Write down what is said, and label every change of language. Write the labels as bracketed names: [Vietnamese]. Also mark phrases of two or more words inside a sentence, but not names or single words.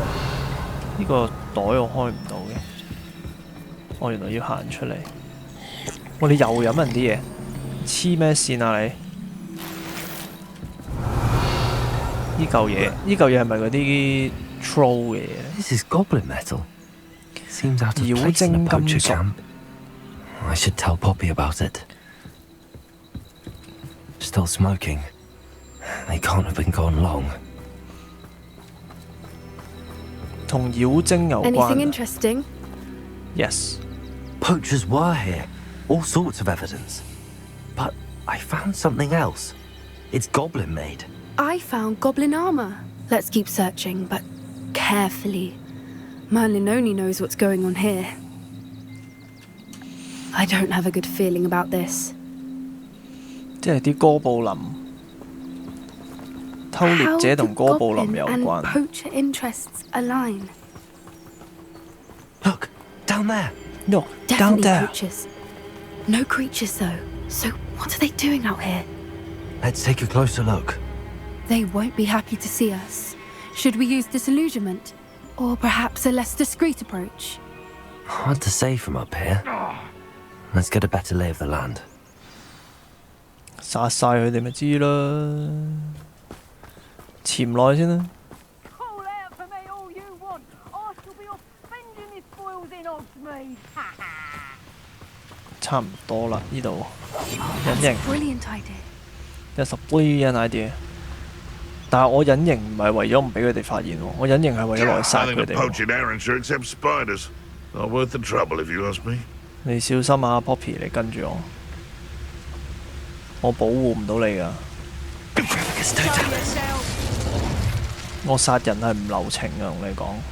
[Cantonese] 呢個袋我開唔到嘅。我原來要行出嚟。我哋又飲人啲嘢，黐咩線啊你？呢嚿嘢係咪嗰啲 troll 嘅嘢？ [English] This is goblin metal. Seems out of [Cantonese] 妖 [English] place in [Cantonese] 精 [English] a [Cantonese] 金 [English] poacher [Cantonese] 屬。 [English] camp. I should tell Poppy about it. Still smoking. They can't have been gone long. [Cantonese] 同妖精有 [English] Anything [Cantonese] 關。 [English] interesting? Yes。 Poachers were here. All sorts of evidence. But I found something else. It's goblin made. I found goblin armor. Let's keep searching, but carefully. Merlin only knows what's going on here. I don't have a good feeling about this. [Cantonese] 即係啲哥布林。偷獵者同哥布林有 [English] How do goblin [Cantonese] 關。 [English] and poacher interests align? Look, down there. No, down Definitely there. poachers. No creatures though. So what are they doing out here? Let's take a closer look. They won't be happy to see us. Should we use disillusionment? Or perhaps a less discreet approach? Hard to say from up here. Let's get a better lay of the land. [Cantonese] 殺晒佢哋咪知啦。潛落去先啦。 [English] Call out for me all you want. I shall be off spending my spoils in Hogsmeade. [Cantonese] 差唔多啦，呢度隱形。 [English] Brilliant idea. That's a brilliant idea。 [Cantonese] 但係我隱形唔係為咗唔俾佢哋發現喎，我隱形係為咗落去殺 [English] Nothing [Cantonese] 佢 [English] to [Cantonese] 哋 [English] poach [Cantonese] 喎。 [English] in Arrowshire except spiders. Not worth the trouble if you ask me. [Cantonese] 你小心啊 ，Poppy，你跟住我保護唔到你㗎。我殺人係唔留情㗎，同你講。